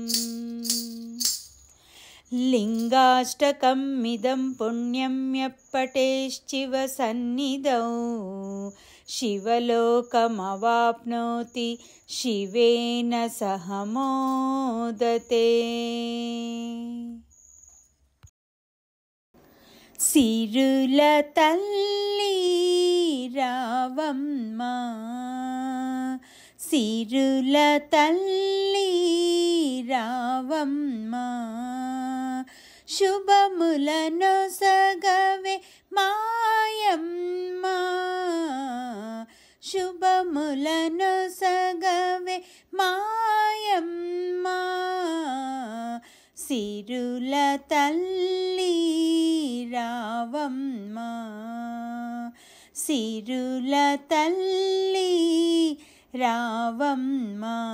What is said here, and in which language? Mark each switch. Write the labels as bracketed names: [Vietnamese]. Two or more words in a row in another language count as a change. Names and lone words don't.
[Sanskrit] ಲಿಂಗಾಷ್ಟಕಮಿದಂ ಪುಣ್ಯಂ ಯಪ್ಪಟೇಶ್ಚಿವ ಸನ್ನಿಧೌ ಶಿವಲೋಕಮವಾಪ್ನೋತಿ ಶಿವೇನ ಸಹ ಮೋದತೆ. [Telugu] సిరుల తల్లి రావమ్మ సిరుల తల్లి రావమ్మ శుభములను సగవే మాయమ్మ శుభములను సగవే మాయమ్మ సిరుల తల్లి రావమ్మ సిరుల తల్లి రావమ్మ.